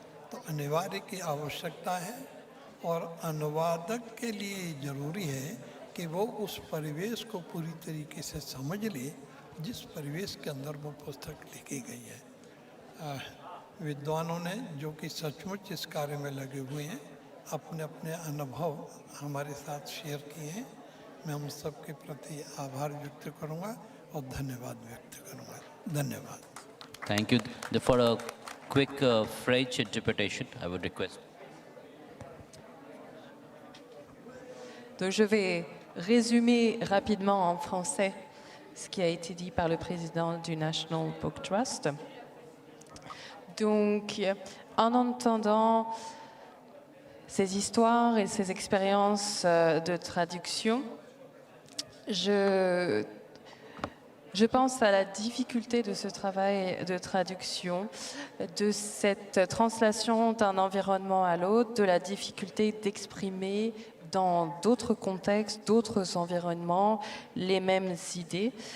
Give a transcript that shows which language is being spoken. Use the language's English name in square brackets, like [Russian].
[Hindi] तो अनिवार्य की आवश्यकता है और अनुवादक के लिए ज़रूरी है कि वो उस परिवेश को पूरी तरीके से समझ ले जिस परिवेश के अंदर वो पुस्तक लिखी गई है। विद्वानों ने जो कि सचमुच इस कार्य में लगे हुए हैं, अपने अपने अनुभव हमारे साथ शेयर किए हैं। मैं हम सब के प्रति आभार व्यक्त करूंगा और धन्यवाद व्यक्त करूंगा। धन्यवाद। [English] Thank you. For a quick French interpretation, I would request. [French] Donc je vais résumer rapidement en français ce qui a été dit par le président du National Book Trust. Donc, en entendant ces histoires et ces expériences de traduction, je pense à la difficulté de ce travail de traduction, de cette translation d'un environnement à l'autre, de la difficulté d'exprimer dans d'autres contextes, d'autres environnements, les mêmes idées.